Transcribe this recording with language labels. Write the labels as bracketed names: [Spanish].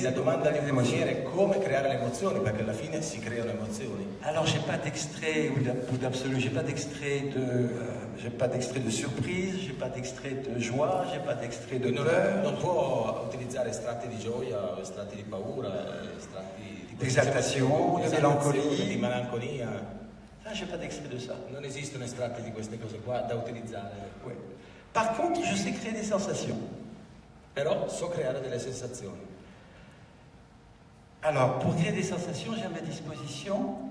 [Italian] la domanda di un parfumiere è come creare le emozioni, perché alla fine si creano emozioni. [French] Alors, j'ai pas d'extrait ou d'absolu, j'ai pas d'extrait de surprise, j'ai pas d'extrait de joie, j'ai pas d'extrait de peur. [Italian] Non può utilizzare estratti di gioia, estratti di paura, estratti di d'esaltation, di melancolia, di melancolia. [French] Ah, j'ai pas d'extrait de ça. [Italian] Non esistono estratti di queste cose qua da utilizzare. [French] Oui. Par contre, je sais créer des sensations. [Italian] Però so creare delle sensazioni. [French] Alors, pour créer des sensations, j'ai à ma disposition...